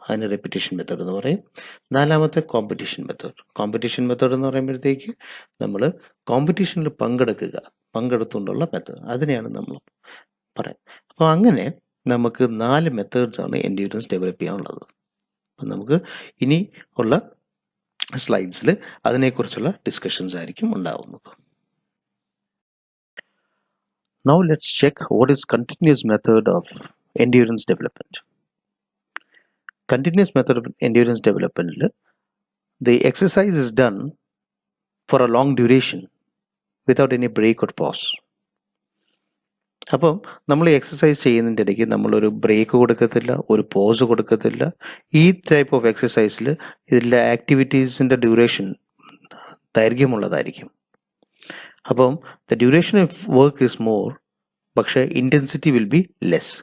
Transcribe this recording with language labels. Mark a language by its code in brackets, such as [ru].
[ml] അതിന് repetition method എന്ന് പറയും. നാലാമത്തെ കോമ്പറ്റീഷൻ മെത്തേഡ് എന്ന് പറയുമ്പോഴത്തേക്ക് നമ്മൾ കോമ്പറ്റീഷനിൽ പങ്കെടുത്തുകൊണ്ടുള്ള മെത്തേഡ്, അതിനെയാണ് നമ്മൾ പറയാം. അപ്പോൾ അങ്ങനെ നമുക്ക് 4 മെത്തേഡ്സ് ആണ് എൻഡ്യൂറൻസ് ഡെവലപ്പ് ചെയ്യാനുള്ളത്. അപ്പം നമുക്ക് ഇനി ഉള്ള സ്ലൈഡ്സിൽ അതിനെക്കുറിച്ചുള്ള ഡിസ്കഷൻസ് ആയിരിക്കും ഉണ്ടാവുന്നത്. [en] Now let's check what is continuous method of endurance development. Continuous method of endurance development, the exercise is done for a long duration without any break or pause. [ml] അപ്പം നമ്മൾ എക്സസൈസ് ചെയ്യുന്നതിൻ്റെ ഇടയ്ക്ക് നമ്മളൊരു ബ്രേക്ക് കൊടുക്കത്തില്ല, ഒരു pose കൊടുക്കത്തില്ല. ഈ type of എക്സസൈസിൽ ഇതിലെ ആക്ടിവിറ്റീസിൻ്റെ ഡ്യൂറേഷൻ ദൈർഘ്യമുള്ളതായിരിക്കും. [en] അപ്പം the duration of work is more, പക്ഷേ intensity will be less.